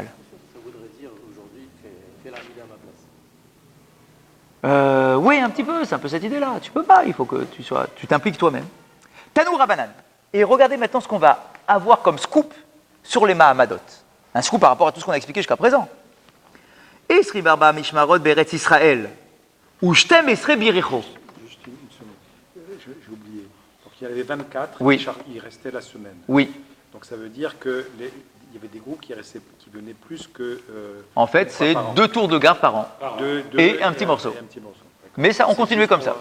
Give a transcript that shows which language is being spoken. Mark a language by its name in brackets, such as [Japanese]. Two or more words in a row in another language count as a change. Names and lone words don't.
[French] Ça voudrait dire aujourd'hui, fais la vida à ma place. Oui, un petit peu, c'est un peu cette idée-là. Tu peux pas, il faut que tu t'impliques toi-même. [Hebrew] תנו רבנן. [French] Et regardez maintenant ce qu'on va avoir comme scoop sur les Mahamadot. Un scoop par rapport à tout ce qu'on a expliqué jusqu'à présent. [Hebrew] עשרים וארבע משמרות בארץ ישראל. ושתים עשרה ביריחו. [French] Juste une seconde. J'ai oublié. Donc il y en avait 24, Oui. Il restait la semaine. Oui. Donc ça veut dire qu'il y avait des groupes qui venaient plus que... En fait, une fois c'est par an. 2 tours de garde par an. Deux, Et un petit morceau. et un petit morceau. D'accord. Mais ça, on continuait comme ça.